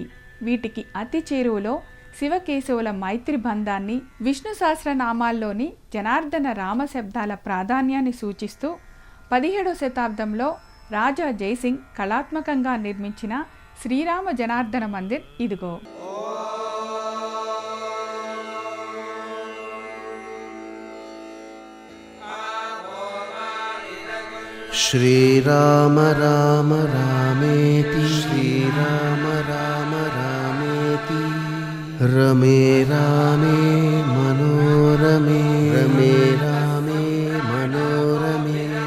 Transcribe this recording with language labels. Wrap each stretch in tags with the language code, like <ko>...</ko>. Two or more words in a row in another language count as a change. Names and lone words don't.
<te>వీటికి అతి చేరువలో శివకేశవుల మైత్రి బంధాన్ని, విష్ణు సహస్రనామాల్లోని జనార్దన రామ శబ్దాల ప్రాధాన్యాన్ని సూచిస్తూ 17వ శతాబ్దంలో రాజా జయసింగ్ కళాత్మకంగా నిర్మించిన శ్రీరామ జనార్దన మందిర్ ఇదిగో.</te> <sa>श्रीराम राम रामेति श्रीराम राम रामेति रमे रामे मनोरमे रमे रामे मनोरमे</sa>